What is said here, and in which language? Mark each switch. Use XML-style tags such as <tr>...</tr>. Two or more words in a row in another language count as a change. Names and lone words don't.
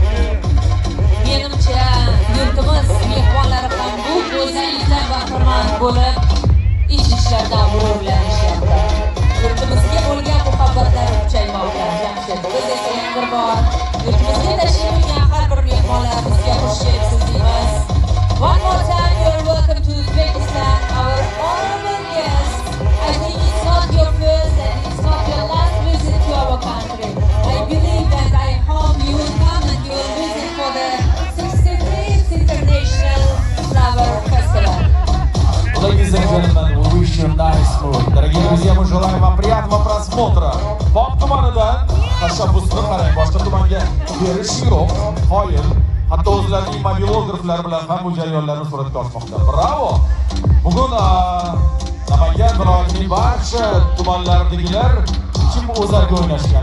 <uz>Menimcha yurtimiz mehmonlari ham bu go'zallikdan bahramand bo'lib, ish-ishlardan g'ururlanishyapti. Yurtimizga bo'lgan muhabbatlari kuchaymoqda. Jamshid, biz esa yana bir bor yurtimizga tashrif buyurgan har bir mehmonlarimizga xush kelibsiz deymiz.</uz> <en>One more time, you're welcome to Uzbekistan, our honorable guest. I think it's not your first and it's not your last visit to our country. I believe that I hope you will come and you will visit for the 63th International Flower Festival. Ladies and gentlemen, we wish you a nice mood.</en> <ru>Дорогие друзья, мы желаем вам приятного просмотра.</ru> <uz>Pok tumanidan tashabbusni qarang, boshqa tumanga berish yo'q, qoyil. Hatto o'zlarining mobilograflari bilan ham bu jarayonlarni suratga olmoqda. Bravo! Bugun Namangan viloyatining barcha tumanlaridagilar kim o'zlariga o'ynashgan.</uz>